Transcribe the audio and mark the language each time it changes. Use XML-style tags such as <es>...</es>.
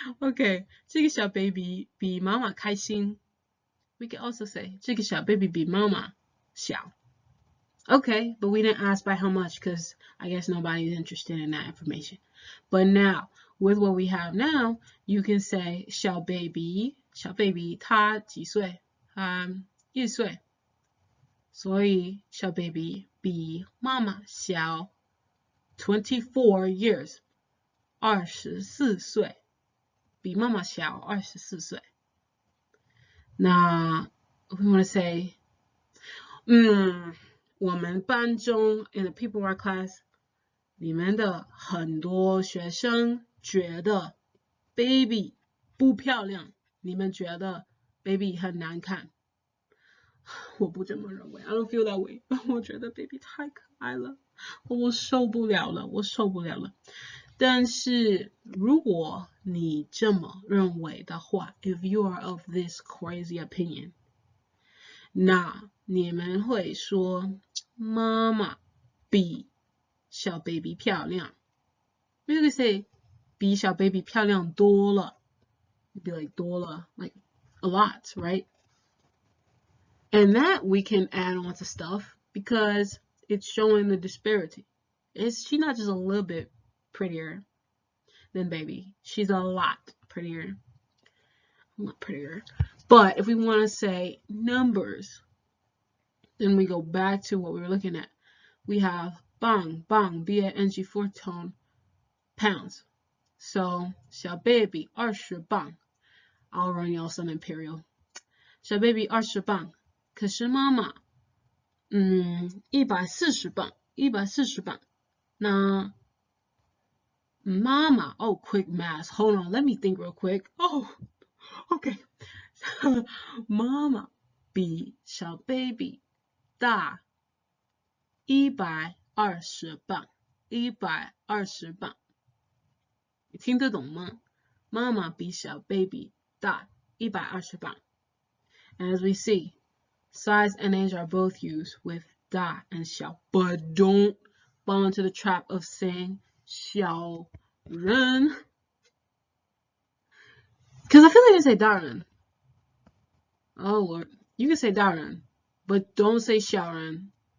<zh>Okay, 这个小 baby 比妈妈开心.</zh> <en>We can also say</en> <zh>这个小 baby 比妈妈小.</zh> <en>Okay, but we didn't ask by how much because I guess nobody's interested in that information. But now, with what we have now, you can say</en> <zh>小 baby 他几岁? 1岁. 所以小 baby 比妈妈小</zh> <en>24 years.</en> <zh>24岁.比妈妈小24岁.</zh> <en>Now, we want to say,</en> <zh>我们班中</zh> <en>in the people in our class,</en> <zh>你们的很多学生觉得 baby 不漂亮，你们觉得 baby 很难看。我不这么认为</zh> <en>I don't feel that way.</en> <zh>我觉得 baby 太可爱了，我受不了了。但是如果你这么认为的话</zh> <en>if you are of this crazy opinion,</en> <zh>那你们会说妈妈比小 baby 漂亮.</zh> <en>You could say</en> <zh>比小 baby 漂亮多了.</zh> <en>You'd be like</en> <zh>多了,</zh> <en>like a lot, right? And that we can add on to stuff because it's showing the disparity. She's not just a little bit prettier than baby. She's a lot prettier. Not prettier. But if we want to say numbers, then we go back to what we were looking at. We have bang, B-A-N-G, fourth tone, pounds. So,</en> <zh>小 baby 20 磅.</zh> <en>I'll run y'all some imperial.</en> <zh>小 baby 20 磅.可是妈妈140磅. 那妈妈</zh> <en>oh, quick math. Hold on, let me think real quick. Oh, okay.</en> <zh>妈妈比小 baby 大120磅. 120磅.你听得懂吗？妈妈比小 baby 大120磅.</zh> <en>And as we see, size and age are both used with 大 and 小, but don't fall into the trap of saying 小人. Because I feel like you say 大人.Oh Lord, you can say 大人, but don't say 小人.</en>